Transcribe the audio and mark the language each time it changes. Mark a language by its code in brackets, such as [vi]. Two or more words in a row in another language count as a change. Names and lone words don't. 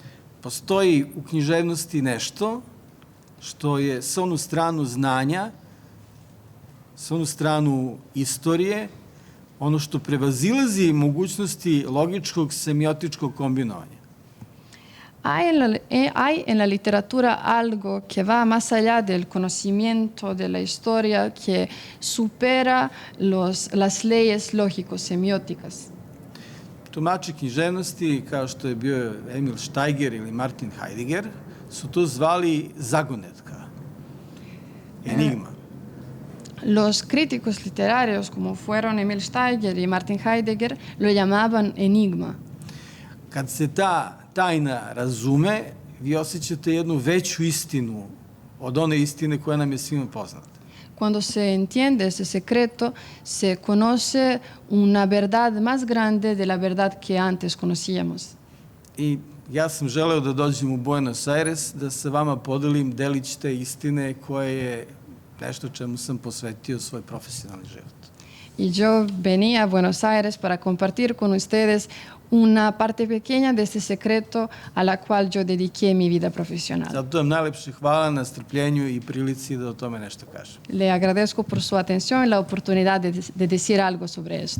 [sr] Postoji u književnosti nešto što je sa onu stranu znanja, sa onu stranu istorije, ono što prevazilazi mogućnosti logičkog semiotičkog kombinovanja. [es] Hay en la literatura algo que va más allá del conocimiento de la historia, que supera las leyes lógico-semióticas. [sr] Tumači književnosti, kao što je bio Emil Steiger ili Martin Heidegger, su to zvali zagonetka, enigma. [es] Los críticos literarios, como fueron Emil Steiger y Martin Heidegger, lo llamaban enigma. [sr] Kad se ta tajna razume, vi osjećate jednu veću istinu od one istine koja nam je svima poznata. [es] Cuando se entiende ese secreto, se conoce una verdad más grande de la verdad que antes conocíamos. [sr] I ja sam želeo da dođem u Buenos Aires, da sa vama podelim delić te istine koje je nešto čemu sam posvetio svoj profesionalni život. [es] Y yo venía a Buenos Aires para compartir con ustedes una parte pequeña de este secreto a la cual yo dediqué mi vida profesional. [sr] Zato vam najlepše hvala na strpljenju i prilici da o tome nešto kažem. [es] Le agradezco por su atención y la oportunidad de decir algo sobre esto.